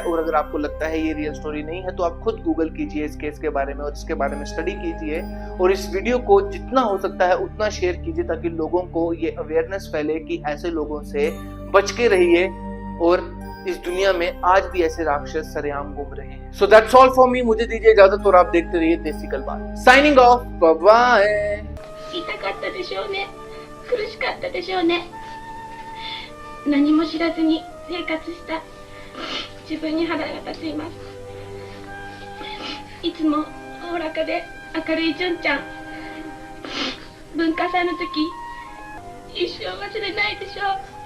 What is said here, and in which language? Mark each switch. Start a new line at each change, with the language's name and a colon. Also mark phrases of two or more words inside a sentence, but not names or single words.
Hindi: और अगर आपको लगता है ये
English: real story
Hindi: नहीं है, तो आप खुद गूगल कीजिए इस केस के बारे में और इसके बारे में स्टडी कीजिए और इस वीडियो को जितना हो सकता है उतना शेयर कीजिए, ताकि लोगों को ये अवेयरनेस फैले कि ऐसे लोगों से बच के रहिए और इस दुनिया में आज भी ऐसे राक्षस सरेआम घूम रहे हैं।
English: so that's all for me.
Hindi: मुझे दीजिए इजाजत और आप देखते रहिए देसी कलबात।
English: signing off, bye bye.
Japanese: 痛かったでしょうね。苦しかったでしょうね。何も知らずに生活した自分に腹が立っています。いつもおおらかで明るい純ちゃん、文化祭の時一生忘れないでしょう。